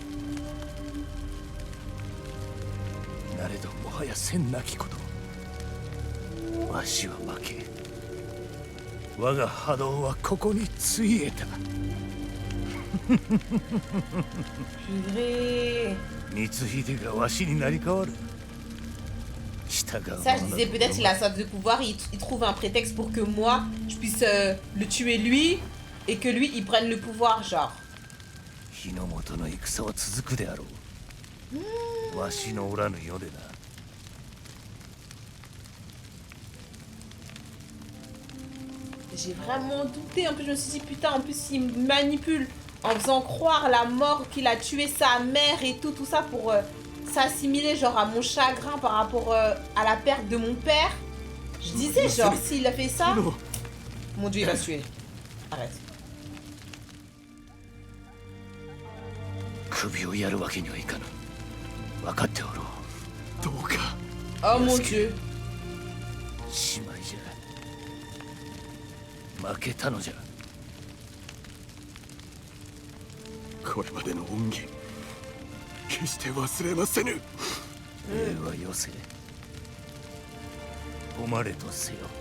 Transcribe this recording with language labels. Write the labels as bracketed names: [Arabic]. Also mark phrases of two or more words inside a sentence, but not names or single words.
[Japanese] なれどもはやせんなきこと。わしは負け。我が波動はここについえた。 [French] Purée. [Japanese] 光秀がわしになり変わる。 [French] Ça, je disais peut-être il a soif de pouvoir, il trouve un prétexte pour que moi, je puisse le tuer lui et que lui, il prenne le pouvoir, genre. [Japanese] 日の本の戦は続くであろう。わしのおらぬ世でな。 [French] J'ai vraiment douté, en plus je me suis dit putain, en plus il me manipule en faisant croire la mort qu'il a tué sa mère et tout ça pour s'assimiler genre à mon chagrin par rapport à la perte de mon père. Je disais genre s'il a fait ça, mon dieu il va se tuer. Arrête. [Japanese] 首をやるわけにはいかぬ。分かっておろう。どうか。 [French] Oh mon dieu. [Japanese] しまいじゃ。負けたのじゃ。これまでの恩義、決して忘れませぬ。礼はよせ。誉れとせよ。